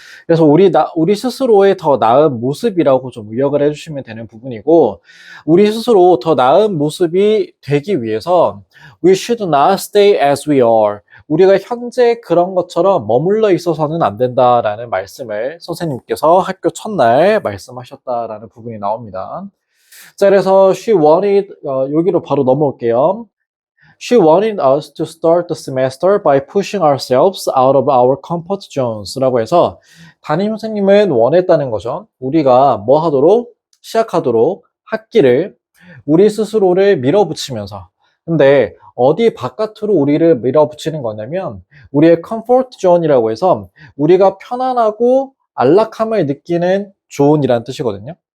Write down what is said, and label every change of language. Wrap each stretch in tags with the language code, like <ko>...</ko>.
<ko>그래서 우리 스스로의 더 나은 모습이라고 좀 의역을 해주시면 되는 부분이고 우리 스스로 더 나은 모습이 되기 위해서</ko> <en>we should not stay as we are.</en> <ko>우리가 현재 그런 것처럼 머물러 있어서는 안 된다라는 말씀을 선생님께서 학교 첫날 말씀하셨다라는 부분이 나옵니다. 자, 그래서</ko> <en>she wanted,</en> <ko>여기로 바로 넘어올게요.</ko> <en>She wanted us to start the semester by pushing ourselves out of our comfort zones</en> <ko>라고 해서 담임 선생님은 원했다는 거죠. 우리가 뭐 하도록? 시작하도록 학기를 우리 스스로를 밀어붙이면서 근데 어디 바깥으로 우리를 밀어붙이는 거냐면 우리의 comfort zone이라고 해서 우리가 편안하고 안락함을 느끼는 존이라는 뜻이거든요.</ko>